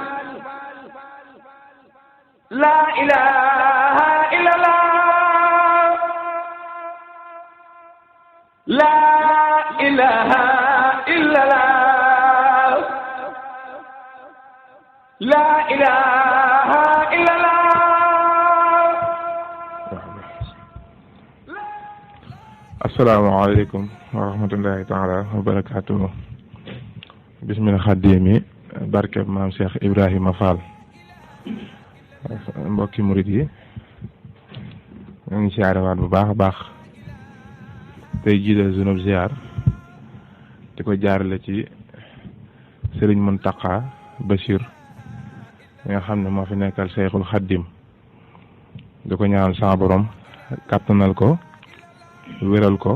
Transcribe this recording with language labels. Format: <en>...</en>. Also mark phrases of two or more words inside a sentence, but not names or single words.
<ar>لا إله إلا الله لا إله إلا الله لا إله إلا الله السلام عليكم ورحمة الله تعالى وبركاته بسم الخديم</ar> <wo>barkeb maam</wo> <ar>Cheikh Ibrahima Fall</ar> <wo>mbokki murit yi ñu ngi siyaarewaat bu baax a baax tey jiital sunub ziar di ko jaarale ci Sëriñ Muntaqa Bachir mi nga xam ne moo fi nekkal Cheikhul Xaddim di ko ñaanal sama borom kàttanal ko wéral ko</wo>